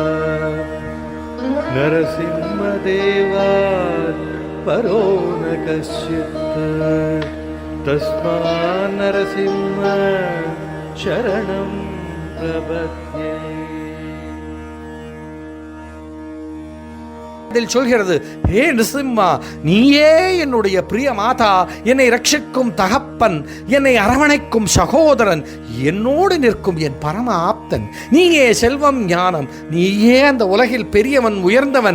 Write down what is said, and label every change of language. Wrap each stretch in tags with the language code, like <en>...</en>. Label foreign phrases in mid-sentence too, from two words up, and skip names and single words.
<sa>नरसिंहदेवात् परो न कश्चित्, तस्मात् नरसिंह शरणं प्रपद्ये.</sa> <ta>சொல்கிறது, ஹே நிருசிம்மா, நீயே என்னுடைய பிரிய மாதா, என்னை ரட்சிக்கும் தகப்பன், என்னை அரவணைக்கும் சகோதரன், என்னோடு நிற்கும் என் பரம ஆப்தன். நீயே செல்வம், ஞானம், நீயே அந்த உலகில் பெரியவன், உயர்ந்தவன்.</ta>